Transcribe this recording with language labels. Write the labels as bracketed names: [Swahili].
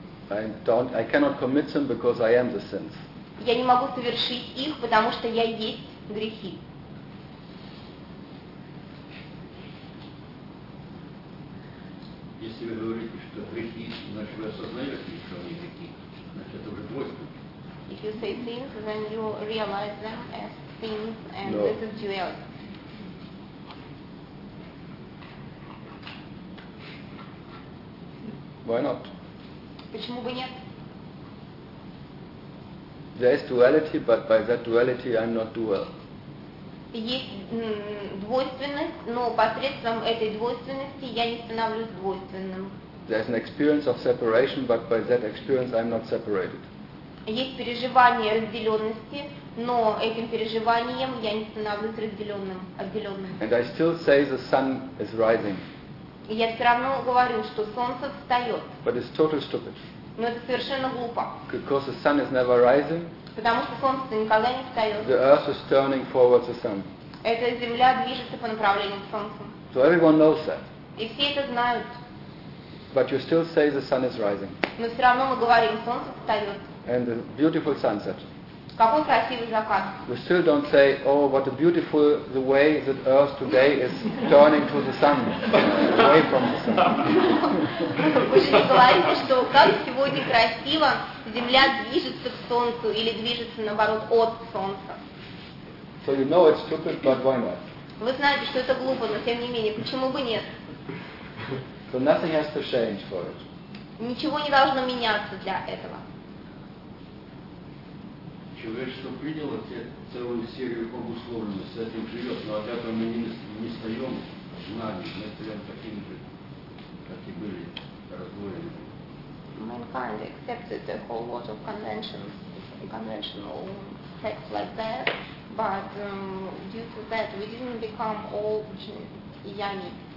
[English] I cannot commit them because I am the sins. [Russian] Я не могу совершить их, потому что я есть грехи. Если вы говорите, что грехи, значит вы осознаете, что они грехи, значит это уже двойственно. [English] If you say things, then you realize them as things, and no. This is duality. Why not? [Russian] Почему бы нет? [English] There is duality, but by that duality, I'm not dual. [Russian] Есть двойственность, но посредством этой двойственности я не становлюсь двойственным. [English] There is an experience of separation, but by that experience, I'm not separated. [Russian] Есть переживание разделенности, но этим переживанием я не становлюсь разделенным, отделенным. [English] And I still say the sun is rising. [Russian] И я все равно говорю, что солнце встает. [English] But it's totally stupid. [Russian] Но это совершенно глупо. [English] Because the sun is never rising. [Russian] Потому что солнце никогда не встает. [English] The earth is turning towards the sun. [Russian] Эта земля движется по направлению к солнцу. [English] So everyone knows that. [Russian] И все это знают. [English] But you still say the sun is rising. [Russian] Но все равно мы говорим, солнце встает. [English] And a beautiful sunset. [Russian] Какой красивый закат. [English] We still don't say, oh, what a beautiful the way that Earth today is turning to the sun, away from the sun. [Russian] Вы же не говорите, что как сегодня красиво Земля движется к Солнцу или движется наоборот от Солнца. [English] So you know it's stupid, but why not? [Russian] Вы знаете, что это глупо, но тем не менее, почему бы нет? [English] So nothing has to change for it. [Russian] Ничего не должно меняться для этого. Человечество приняло целую серию обусловленностей, с этим живет, но от этого мы не стаем знаний, мы стаем таким же, как и были раздвоены. [English] Mankind accepted a whole lot of conventional facts like that, but due to that we didn't become all Yani.